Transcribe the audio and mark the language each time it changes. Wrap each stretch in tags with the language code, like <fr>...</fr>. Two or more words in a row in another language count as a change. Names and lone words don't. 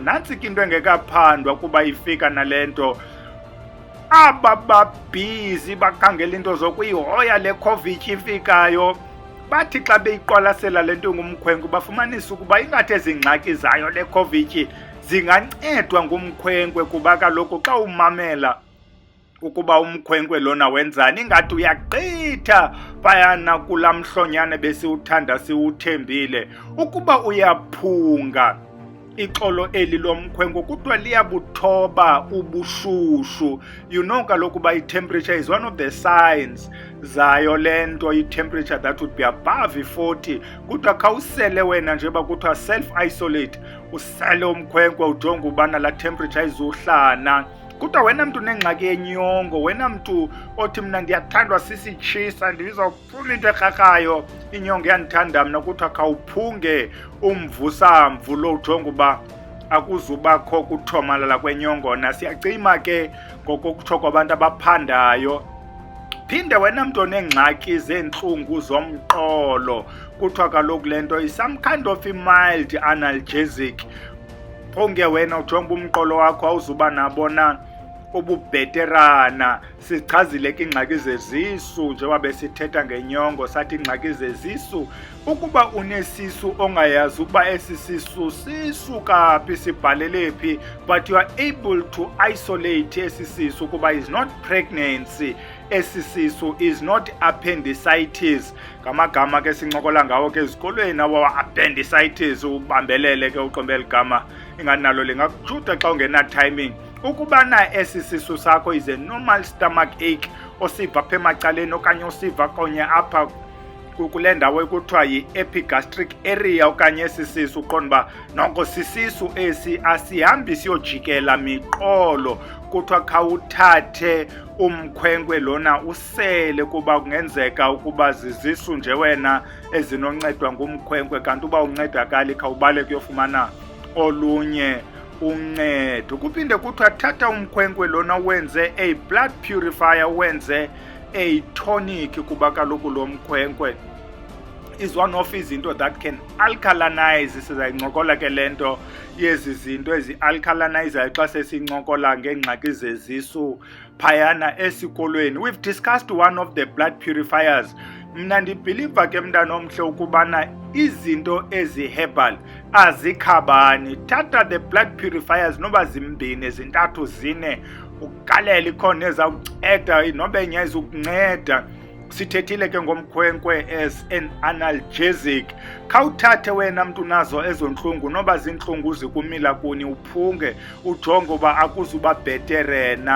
<xh>Nantsi ke into engekaphandwa kuba ifika nale nto. Aba babhizi bakhangela into zokuyihoya le COVID ifikayo, bathi xa beyiqwalasela le nto ngumkhwenkwe bafumanisa ukuba ingathi ezi ngxaki zayo le COVID zingancedwa ngumkhwenkwe, kuba kaloku xa umamela ukuba umkhwenkwe lona wenzani ingathi uyagqitha phayana kulaa mhlonyane besiwuthanda siwuthembile. Ukuba uyaphunga ixolo eli lomkhwenkwe kuthiwa liyabuthoba ubushushu.</xh> <en>You know</en> <xh>kaloku uba</xh> <en>i-temperature is one of the signs</en> <xh>zayo le nto,</xh> <en>i-temperature that would be above 40.</en> <xh>Kuthiwa khawusele wena njeba kuthiwa self-isolate, usele umkhwenkwe ujonge ubana la temperature izuhlana. Kuthiwa wena mntu nengxaki yenyongo, wena mntu othi mna ndiyathandwa sisitshisa, ndizawufuna into ekrakayo, inyongo yandithanda mna, kuthiwa khawuphunge umvusamvu lo ujonge uba akuzubakho kuthomalala kwenyongona. Siyacima ke ngokokutsho kwabantu abaphandayo. Phinde wena mntu onengxaki zeentlungu zomqolo, kuthiwa kaloku le nto</xh> <en>is some kind of a mild analgesic.</en> <xh>Phunge wena ujonge umqolo wakho awuzuba nabona ububheterana. Sichazile ke ingxaki zezisu njengoba besithetha ngenyongo, sathi ingxaki zezisu. Ukuba unesisu ongayazi ukuba esi sisu sisuka phi, sibhalele phi,</xh> <en>but you are able to isolate</en> <xh>esi sisu ukuba</xh> <en>is not pregnancy,</en> <xh>esi sisu</xh> <en>is not appendicitis.</en> <xh>Ngamagama ke sincokola ngawo ke ezikolweni awa appendicitis, ubambelele ke uqombela igama inganalo lingakujuda xa ungena timing. Ukuba na esi sisu sakho</xh> <en>is a normal stomach ache</en> <xh>osiva apha emacaleni okanye osiva konye apha kule ndawo ekuthiwa yi-</xh> <en>epigastric area</en> <xh>okanye esi sisu uqonda uba noko sisisu esi asihambi siyojikela miqolo, kuthiwa khawuthathe umkhwenkwe lona usele kuba kungenzeka ukuba zizisu nje wena ezinoncedwa ngumkhwenkwe, kanti uba uncedakali khawubale kuyofumana olunye uncedo. Kuphinde kuthiwa thatha umkhwenkwe lona wenze</xh> <en>a blood purifier, wenze a tonic,</en> <xh>kuba kaloku lo mkhwenkwe</xh> <en>is one of izinto that can alkalinize.</en> <xh>Sizayincokola ke le nto yezi zinto ezi-alkalinizayo xa sesincokola ngeengxaki zezisu phayana esikolweni.</xh> <en>We've discussed one of the blood purifiers.</en> <xh>Mna ndibhiliva ke mntana omhle ukubana izinto ezi-herbal azikhabani. Thatha</xh> <en>the blood purifiers</en> <xh>noba zimbini, zintathu, zine, ugalele ikhona ezawunceda noba enye ezukunceda. Sithethile ke ngomkhwenkwe</xh> <en>as an analgesic.</en> <xh>Khawuthathe wena mntu nazo ezo ntlungu, noba zintlungu zikumila kuni, uphunge ujonge uba akuzuba bheterena.</xh>